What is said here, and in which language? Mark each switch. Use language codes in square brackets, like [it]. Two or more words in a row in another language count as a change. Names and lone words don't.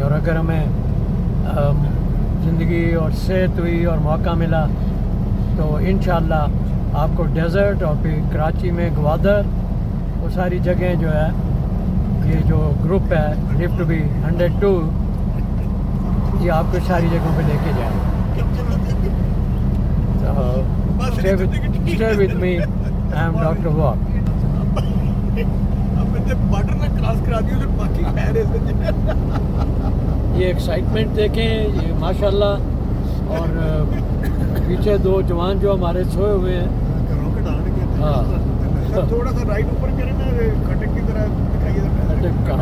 [ur] اور اگر ہمیں زندگی اور صحت ہوئی اور موقع ملا تو انشاءاللہ آپکو ڈیزرٹ اور پھر کراچی میں گوادر وہ ساری جگہ جو ہے، یہ جو گروپ ہے لِو ٹو بی 102، یہ آپکو ساری جگہوں پہ لیکے جائے. [en] So stay with me. I am Dr. Wok. [ur] بارڈر نا کراس کرا دیا تو باقی پیر یہ ایکسائٹمنٹ دیکھیں، یہ ماشاءاللہ. اور پیچھے دو جوان جو ہمارے سوئے ہوئے ہیں. ہاں, تھوڑا سا رائٹ اوپر کریں نا، کھٹک کی طرح دکھائیے.